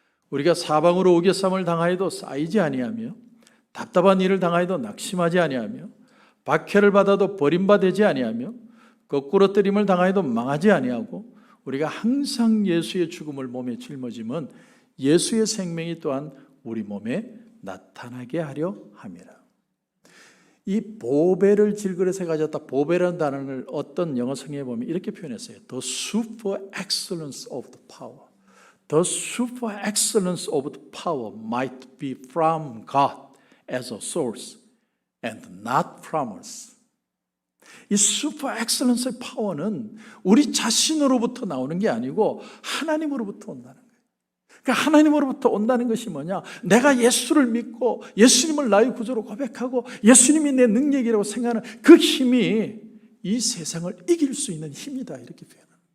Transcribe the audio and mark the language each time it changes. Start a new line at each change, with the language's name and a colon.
Korean: 우리가 사방으로 우겨쌈을 당하여도 쌓이지 아니하며 답답한 일을 당하여도 낙심하지 아니하며 박해를 받아도 버림받지 아니하며 거꾸로 뜨림을 당하여도 망하지 아니하고 우리가 항상 예수의 죽음을 몸에 짊어짐은 예수의 생명이 또한 우리 몸에 나타나게 하려 함이라. 이 보배를 질그릇에 가졌다. 보배라는 단어를 어떤 영어 성경에 보면 이렇게 표현했어요.
English: The super excellence of the power. The super excellence of the power might be from God as a source and not from us.
Korean: 이 super excellence의 파워는 우리 자신으로부터 나오는 게 아니고 하나님으로부터 온다는 거예요. 그러니까 하나님으로부터 온다는 것이 뭐냐? 내가 예수를 믿고 예수님을 나의 구주로 고백하고 예수님이 내 능력이라고 생각하는 그 힘이 이 세상을 이길 수 있는 힘이다. 이렇게 표현합니다.